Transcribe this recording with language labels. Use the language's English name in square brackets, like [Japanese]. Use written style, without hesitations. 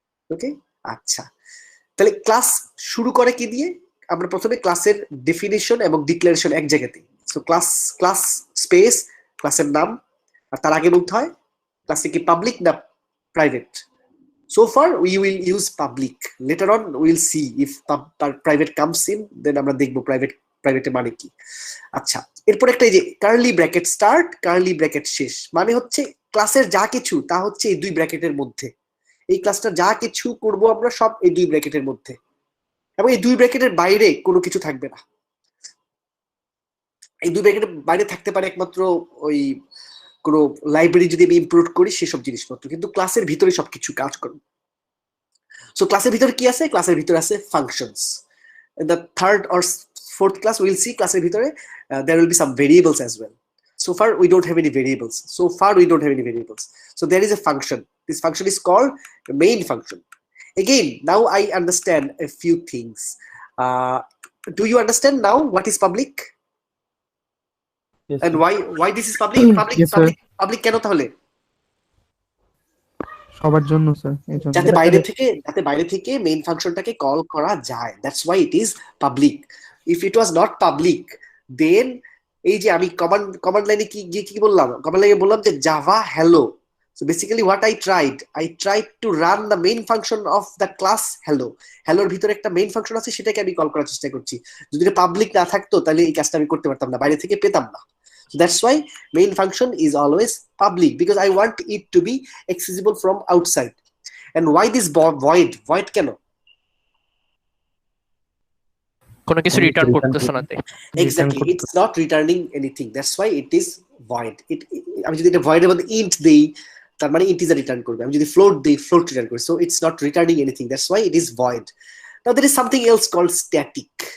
[Bangla] ওকে, আচ্ছা, তাহলে ক্লাস শুরু করে কি দিয়ে? আমরা প্রথমে ক্লাসের ডেফিনিশন এবং ডিক্লারেশন এক জায়গাতেই। সো ক্লাস স্পেস ক্লাসের নাম, আর তার আগে বলতে হয় ক্লাসে কি পাবলিক না private. [English] So far we will use public. Later on we will see if private comes in, then [Bangla] আমরা দেখব প্রাইভেট মানে কি। আচ্ছা, এরপর একটা এই যে curly bracket start, curly bracket শেষ, মানে হচ্ছে ক্লাসের যা কিছু তা হচ্ছে এই দুই ব্র্যাকেটের মধ্যে। এই ক্লাসটা যা কিছু করব আমরা সব এই দুই ব্র্যাকেটের মধ্যে, এবং এই দুই ব্র্যাকেটের বাইরে কোনো কিছু থাকবে না। এই দুই ব্র্যাকেটের বাইরে থাকতে পারে একমাত্র ওই কোনো লাইব্রেরি যদি আমি ইম্পোর্ট করি সেসব জিনিসপত্র, কিন্তু ক্লাসের ভিতরে সবকিছু কাজ করবে। সো ক্লাসের ভিতরে কি আছে? ক্লাসের ভিতরে আছে functions. [English] In the third or fourth class we will see [Bangla] ক্লাসের ভিতরে [English] there will be some variables as well. So far we don't have any variables. So there is a function. This function is called the main function. Again, now I understand a few things. Do you understand now what is public? Yes, And why this is public? [Bangla] Public কেন তাহলে? সবার জন্য sir, যাতে বাইরে থেকে main ফাংশনটাকে call করা যায়, [English] That's why it is public. If it was not public then [Bangla] এই যে আমি কমান্ড লাইনে কি বললাম, কমান্ড লাইনে বললাম যে Java hello. [English] So basically what I tried to run the main function of the class hello. [Bangla] হ্যালোর ভিতরে একটা মেইন ফাংশন আছে, সেটাকে আমি কল করার চেষ্টা করছি। যদি এটা পাবলিক না থাকতো তাহলে এই কাজটা আমি করতে পারতাম না, বাইরে থেকে পেতাম না। [English] So that's why main function is always public, because I want it to be accessible from outside. And why this void কেন? [Bangla] কোনো কিছু রিটার্ন করতেছ না তাই। [English] Exactly, it's not returning anything. That's why it is void. [Bangla] আমি যদি এটা void এর মধ্যে int দেই তার মানে ইন্টিজার রিটার্ন করবে, আমি যদি float দেই float রিটার্ন করবে। [English] So it's not returning anything. That's why it is void. Now there is something else called static.